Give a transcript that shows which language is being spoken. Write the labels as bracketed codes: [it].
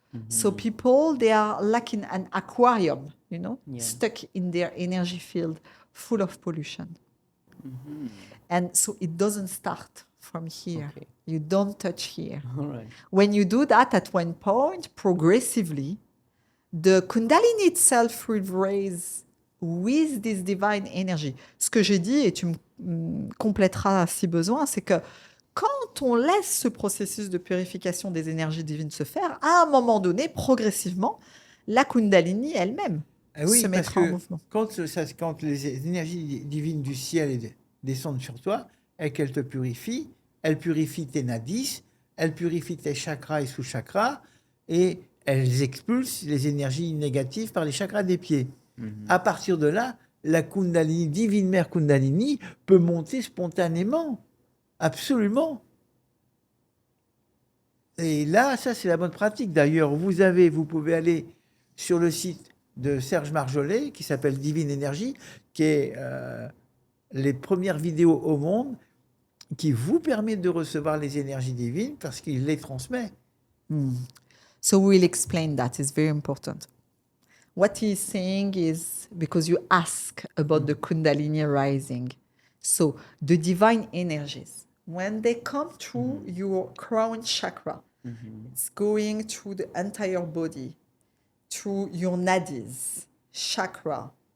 [en] So people, they are like in an aquarium, stuck in their energy field, full of pollution. And so it doesn't start from here. Okay. You don't touch here. All right. When you do that at one point, progressively, the Kundalini itself will raise with this divine energy. [fr] Ce que j'ai dit, et tu me compléteras si besoin, c'est que quand on laisse ce processus de purification des énergies divines se faire, à un moment donné, progressivement, la Kundalini elle-même Ah oui, se parce mettra en que mouvement. quand les énergies divines du ciel descendent sur toi et qu'elles te purifient, elles purifient tes nadis, elles purifient tes chakras et sous-chakras, et elles expulsent les énergies négatives par les chakras des pieds. À partir de là, la Kundalini, divine mère Kundalini, peut monter spontanément. Absolument. Et là, ça, c'est la bonne pratique. D'ailleurs, vous pouvez aller sur le site de Serge Marjollet, qui s'appelle Divine Énergie, qui est les premières vidéos au monde qui vous permet de recevoir les énergies divines parce qu'il les transmet. [en] So we'll explain that. It's very important. What he's saying is, because you ask about the Kundalini rising. So the divine energies, when they come through your crown chakra, it's going through the entire body, through your nadis, chakra.